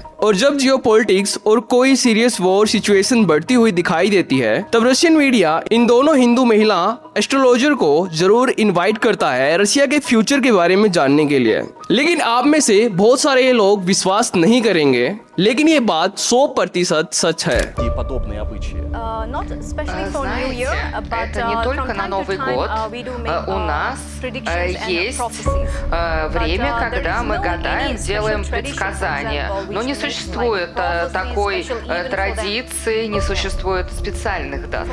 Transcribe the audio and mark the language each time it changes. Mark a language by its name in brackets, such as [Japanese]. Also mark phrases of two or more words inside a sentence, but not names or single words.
[Hindi] और जब जियोपॉलिटिक्स और कोई [English] serious war situation [Hindi] बढ़ती हुई दिखाई देती है, तब [English] Russian media [Hindi] इन दोनों हिंदू महिला एस्ट्रोलॉजर को जरूर इनवाइट करता है रशिया के फ्यूचर के बारे में जानने के लिए। लेकिन आप में से बहुत सारे लोग विश्वास नहीं करेंगे, लेकिन ये बात 100% सच है। [Russian] И подобные обычаи. Знаете, это не только на Новый год. У нас есть время, когда мы гадаем, делаем предсказания. Но не существует такой традиции, не существует специальных дат.